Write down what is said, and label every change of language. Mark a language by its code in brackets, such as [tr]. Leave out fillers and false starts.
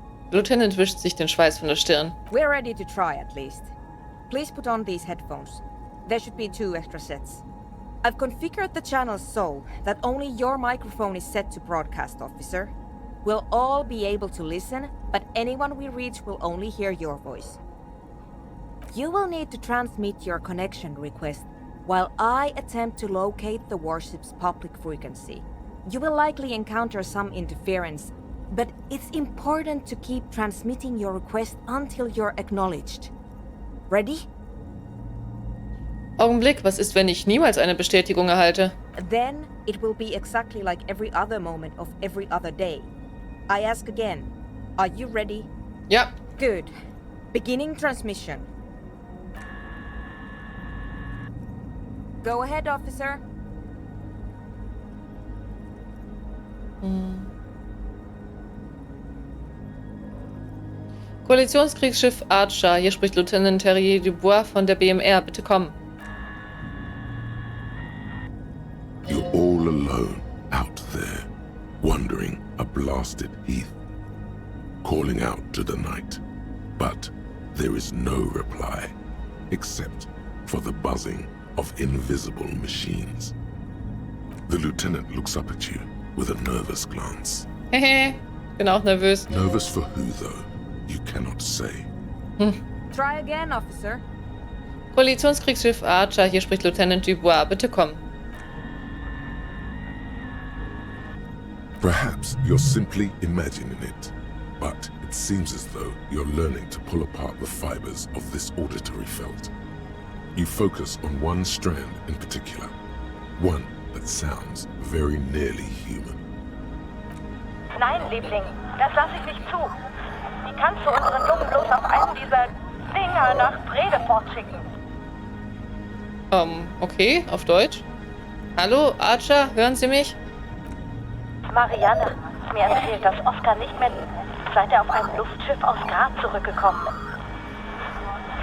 [de] Der Lieutenant wischt sich den Schweiß von der Stirn. [en] We're ready to try at least. Please put on these headphones. There should be 2 extra sets. I've configured the channels so that only your microphone is set to broadcast, officer. We'll all be able to listen, but anyone we reach will only hear your voice. You will need to transmit your connection request while I attempt to locate the warship's public frequency. You will likely encounter some interference, but it's important to keep transmitting your request until you're acknowledged. Ready? [de] Augenblick, was ist, wenn ich niemals eine Bestätigung erhalte? [en] Then it will be exactly like every other moment of every other day. I ask again, are you ready? [de] Ja. [en] Good. Beginning transmission. Go ahead, officer. [de] Koalitionskriegsschiff Archer. Hier spricht Lieutenant Terrier Dubois von der BMR. Bitte kommen. [en] You're all alone out there, wandering a blasted heath, calling out to the night. But there is no reply, except for the buzzing of invisible machines. The lieutenant looks up at you with a nervous glance. [de] Hehe, bin auch nervös. [en] Nervous for who, though? You cannot say. Try again, officer. [de] Koalitionskriegsschiff Archer. Hier spricht Lieutenant Dubois. Bitte kommen. [en] Perhaps you're simply imagining it, but it seems as though you're learning to pull apart the fibers of this auditory felt. You focus on one strand in particular, one that sounds very nearly human. [de] Nein, Liebling, das lasse ich nicht zu. Wie kannst du unseren Jungen bloß auf einen dieser Dinger nach Brede fortschicken? Okay, auf Deutsch. Hallo, Archer, hören Sie mich? Marianne, mir erzählt, dass Oscar nicht mehr seit er auf einem Luftschiff aus Graz zurückgekommen ist.